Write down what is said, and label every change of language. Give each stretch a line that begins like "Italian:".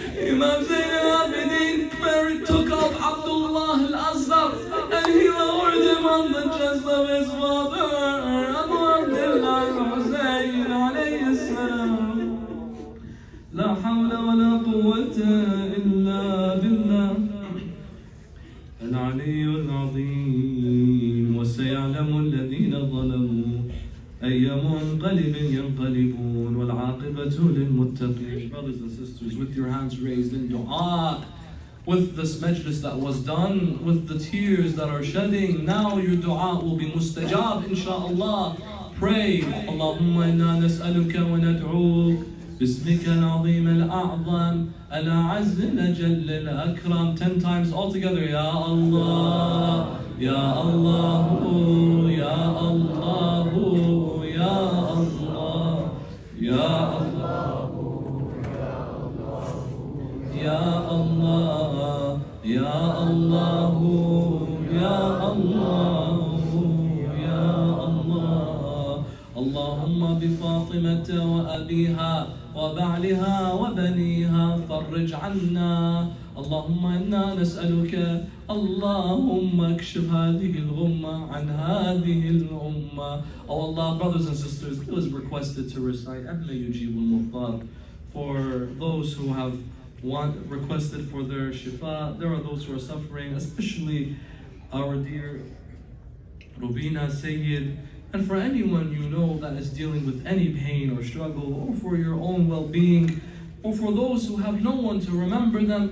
English: Imam Zain al-Abidin took up Abdullah al-Azhar and he lowered him on the chest of his father, Abu Abdullah al-Hussain alayhi salam.
Arabic: لا حول ولا قوة إلا بالله العلي العظيم. وسيعلم الذين ظلموا أي منقلب ينقلبون والعاقبة للمتقين.
English: Brothers and sisters, with your hands raised in dua, with this majlis that was done, with the tears that are shedding, now your dua will be mustajab inshaAllah. Pray,
Arabic: Allahumma inna nas'aluka wa nad'uk باسمك العظيم الأعظم الأعز الأجل الأكرم.
English: 10 times all together.
Arabic: يا الله يا الله يا الله يا الله يا الله يا الله يا الله يا الله يا الله. اللهم بفاطمة وأبيها وبعلها وبنيها فرج عنا. اللهم إنا نسألك اللهم اكشف هذه الغمة عن هذه الأمة.
English: Oh Allah, brothers and sisters, it was requested to recite
Arabic: أهل يجيب المضطر
English: for those who have requested for their shifa. There are those who are suffering, especially our dear Rubina Sayyid, and for anyone you know that is dealing with any pain or struggle, or for your own well-being, or for those who have no one to remember them.